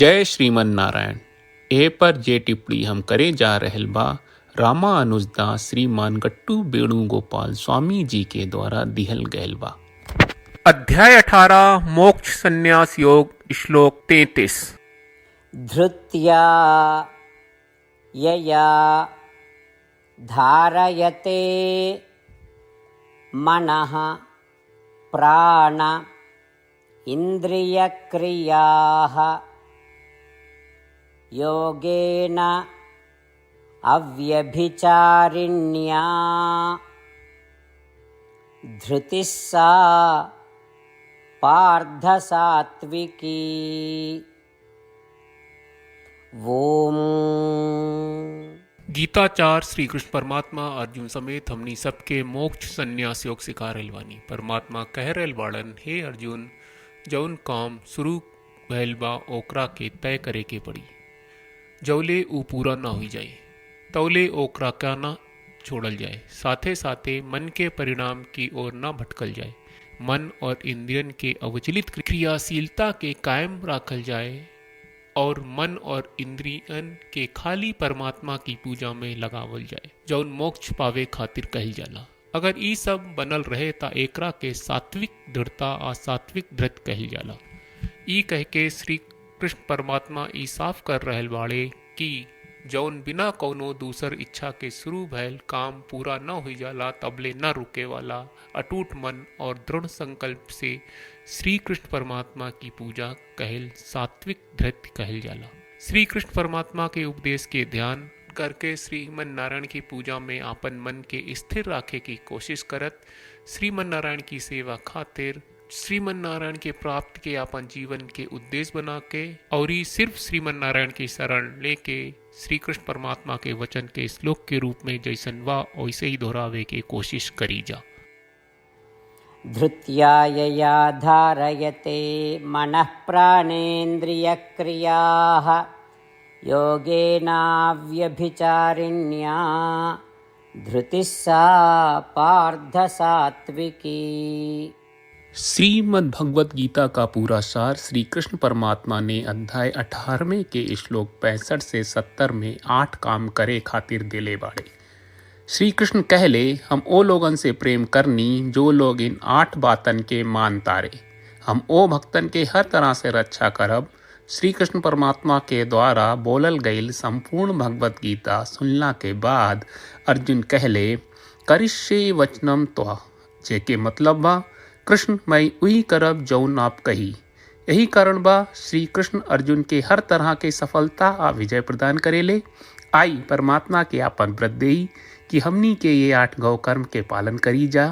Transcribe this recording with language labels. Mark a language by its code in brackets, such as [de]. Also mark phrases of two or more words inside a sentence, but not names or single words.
[bho] जय श्रीमन नारायण। ए पर जे टिप्पणी हम करे जा रहल बा रामानुजदास श्रीमान गट्टू वेणुगोपाल स्वामी जी के द्वारा दिहल गयल बा। अध्याय 18 मोक्ष संन्यास योग श्लोक 33। [sa] धृत्या यया धारयते मनः प्राण इन्द्रियक्रियाः योगेन अव्यभिचारिण्या धृतिः सा पार्थसात्विकी। ओम। [bho] गीताचार श्री कृष्ण परमात्मा अर्जुन समेत हमनी सबके मोक्ष संन्यास योग सिखा रहल बानी। परमात्मा कह रहल बाड़न, हे अर्जुन, जौन काम शुरू भइल बा ओकरा के तय करे के पड़ी। जौले ऊ पूरा ना हो जाए तौले ओकरा का ना छोड़ल जाए। साथे साथे मन के परिणाम की ओर ना भटकल जाए। मन और इंद्रियन के अविचलित क्रियाशीलता के कायम रखल जाए और मन और इंद्रियन के खाली परमात्मा की पूजा में लगावल जाए, जौन मोक्ष पावे खातिर कहल जाला। अगर ई सब बनल रहे ता एकरा के सात्विक दृढ़ता आ सात्विक धृत कहल जाला। ई कह के श्री कृष्ण परमात्मा ई साफ कर रहल बाड़े कि जौन बिना कौनो दूसर इच्छा के शुरू भयल काम पूरा न हो जाला तबले न रुके वाला अटूट मन और दृढ़ संकल्प से श्री कृष्ण परमात्मा की पूजा कहल सात्विक धृत कहल जाला। श्री कृष्ण परमात्मा के उपदेश के ध्यान करके श्रीमन नारायण की पूजा में आपन मन के स्थिर रखे की कोशिश करत श्रीमन नारायण की सेवा खातिर श्रीमन नारायण के प्राप्त के अपन जीवन के उद्देश्य बना के और ही सिर्फ श्रीमन नारायण की शरण लेके श्री कृष्ण परमात्मा के वचन के श्लोक के रूप में जैसन वा वैसे ही दोहरावे के कोशिश करी जा। [sa] धृत्या यया धारयते मनः प्राणेन्द्रियक्रियाः योगेनाव्यभिचारिण्या धृतिः सा पार्थसात्विकी। [bho] श्रीमद् भगवत गीता का पूरा सार श्री कृष्ण परमात्मा ने अध्याय 18वें के श्लोक 65 से 70 में 8 काम करे खातिर दिले बाड़े। श्री कृष्ण कहले, हम ओ लोगन से प्रेम करनी जो लोग इन 8 बातन के मान तारे। हम ओ भक्तन के हर तरह से रक्षा करब। श्री कृष्ण परमात्मा के द्वारा बोलल गईल संपूर्ण भगवत गीता सुनला के बाद अर्जुन कहले, [sa] करिष्ये वचनम त्वा, [bho] जेके मतलब बा कृष्ण मैं वही करब जौन आप कही। यही कारण बा श्री कृष्ण अर्जुन के हर तरह के सफलता आ विजय प्रदान करेले। आई परमात्मा के आपन व्रत देई कि हमनी के ये 8 गौ कर्म के पालन करी जा।